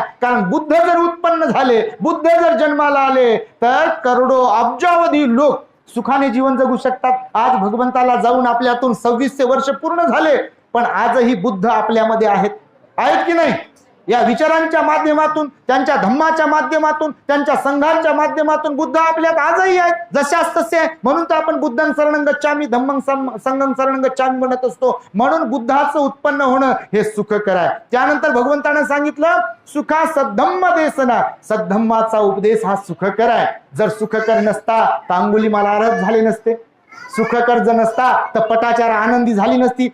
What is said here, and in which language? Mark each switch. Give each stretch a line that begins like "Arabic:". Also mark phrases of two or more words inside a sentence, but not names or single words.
Marathi: कारण बुद्ध जर उत्पन्न झाले, बुद्ध जर जन्माला आले तर करोडो अब्जावधी लोक सुखाने जीवन जगू शकतात. आज भगवंताला जाऊन आपल्यातून 2600 वर्ष पूर्ण झाले पण आजही बुद्ध आपल्यामध्ये आहेत की नाही. या विचारांच्या माध्यमातून, त्यांच्या धम्माच्या माध्यमातून, त्यांच्या संघांच्या माध्यमातून बुद्ध आपल्यात आजही आहेत, जशाच तसे आहे. म्हणून तर आपण
Pali: बुद्धं शरणं गच्छामि धम्मं संघं शरणं गच्छामि
Marathi: म्हणत असतो. म्हणून बुद्धाचं उत्पन्न होणं हे सुखकर आहे. त्यानंतर भगवंतानं सांगितलं
Pali: सुखा सद्धम्म देसना,
Marathi: सद्धम्माचा उपदेश हा सुखकर आहे. जर सुखकर नसता तर अंगुलीमाला अर्हत झाले नसते. सुखकर जर नसता तर पटाचार आनंदी झाली नसती.